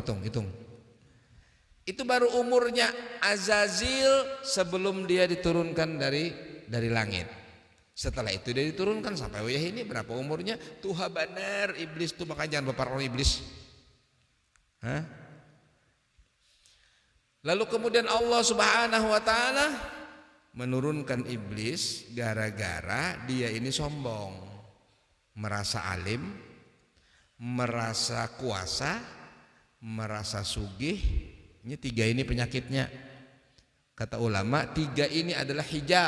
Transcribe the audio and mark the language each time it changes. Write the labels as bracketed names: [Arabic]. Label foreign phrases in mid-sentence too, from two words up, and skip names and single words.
[Indonesian] Itu baru umurnya Azazil sebelum dia diturunkan dari langit. Setelah itu dia diturunkan sampai ini berapa umurnya? [Banjar] Tuha benar iblis tuh, [Indonesian] makanya jangan berparon iblis. Hah? Lalu kemudian Allah [Arabic] سبحانه وتعالى [Indonesian] menurunkan iblis gara-gara dia ini sombong, merasa alim, merasa kuasa, merasa sugih. Ini tiga ini penyakitnya. Kata ulama, tiga ini adalah hijab.